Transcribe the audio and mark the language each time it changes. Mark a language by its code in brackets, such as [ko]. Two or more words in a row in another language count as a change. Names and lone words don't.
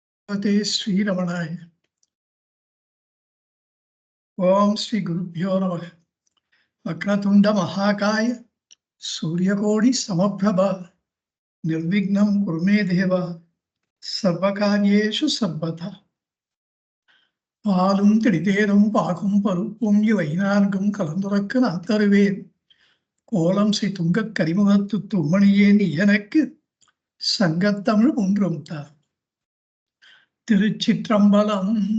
[sa] भगवते श्रीरमणाय। ओम श्री गुरुभ्यो नमः। वक्रतुंड महाकाय सूर्यकोटि समप्रभ निर्विघ्नं कुरु मे देव सर्वकार्येषु सर्वदा। [ta] பாலும் திடிதேரும் பாகும் பருப்பும் இவைநான்கும் கலந்துரைக்க நான் தருவேன். கோலம் ஸ்ரீ துங்கக் கரிமுகத்து தும்மணியே நீ எனக்கு சங்கத்தமிழ் ஒன்றும் தா. திருச்சிற்றம்பலம்.